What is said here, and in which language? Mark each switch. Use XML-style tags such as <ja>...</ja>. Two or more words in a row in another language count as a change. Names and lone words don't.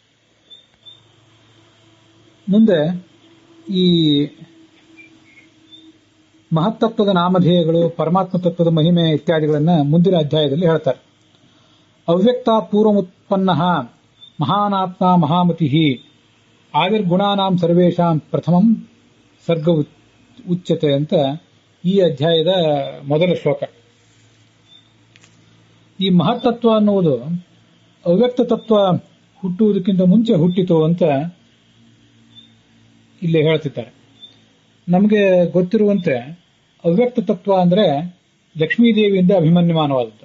<kn>ಮುಂದೆ ಈ ಮಹತ್ತತ್ವದ ನಾಮಧೇಯಗಳು, ಪರಮಾತ್ಮ ತತ್ವದ ಮಹಿಮೆ ಇತ್ಯಾದಿಗಳನ್ನು ಮುಂದಿನ ಅಧ್ಯಾಯದಲ್ಲಿ ಹೇಳ್ತಾರೆ.</kn> <sa>ಅವ್ಯಕ್ತ ಪೂರ್ವಮುತ್ಪನ್ನ ಮಹಾನಾತ್ಮ ಮಹಾಮತಿ ಆವಿರ್ಗುಣಾನಾಂ ಸರ್ವೇಷಾಂ ಪ್ರಥಮಂ ಸರ್ಗ ಉಚ್ಯತೆ</sa> <kn>ಅಂತ ಈ ಅಧ್ಯಾಯದ ಮೊದಲ ಶ್ಲೋಕ. ಈ ಮಹತ್ತತ್ವ ಅನ್ನುವುದು ಅವ್ಯಕ್ತ ತತ್ವ ಹುಟ್ಟುವುದಕ್ಕಿಂತ ಮುಂಚೆ ಹುಟ್ಟಿತು ಅಂತ ಇಲ್ಲಿ ಹೇಳ್ತಿದ್ದಾರೆ. ನಮಗೆ ಗೊತ್ತಿರುವಂತೆ ಅವ್ಯಕ್ತ ತತ್ವ ಅಂದ್ರೆ ಲಕ್ಷ್ಮೀದೇವಿಯಿಂದ ಅಭಿಮನ್ಯಮಾನವಾದದ್ದು.</kn>